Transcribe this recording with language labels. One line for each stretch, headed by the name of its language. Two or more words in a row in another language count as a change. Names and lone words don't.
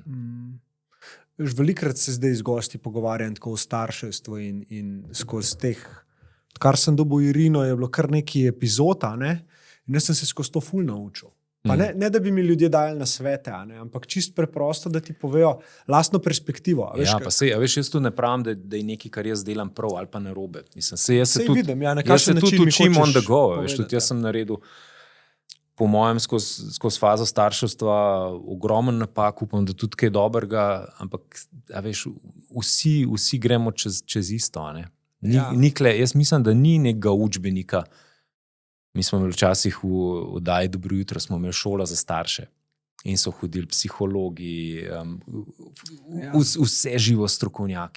Slovenian: Velikrat se zdaj z gosti pogovarjam tako o starševstvu in skozi teh, kar sem dobil Irino, je bilo kar nekaj epizod, ne? In jaz sem se skozi to ful naučil. Pa ne, da bi mi ljudje dajali na svete, ampak čist preprosto, da ti povejo lastno perspektivo. Ja, pa sej, veš, jaz tu ne pravim, da je nekaj, kar jaz delam prav ali pa narobe. Mislim, jaz se tudi učim
English: on the go.
Slovenian: Veš, tudi jaz sem naredil, po mojem, skozi fazo starševstva ogromen napak, upam, da tudi kaj dobrega, ampak veš, vsi gremo čez isto. Jaz mislim, da ni nekega učbenika. Mi smo imeli včasih v oddaji Dobro jutro, smo imeli šola za starše in so hodili psihologi, vse živo strokovnjaki.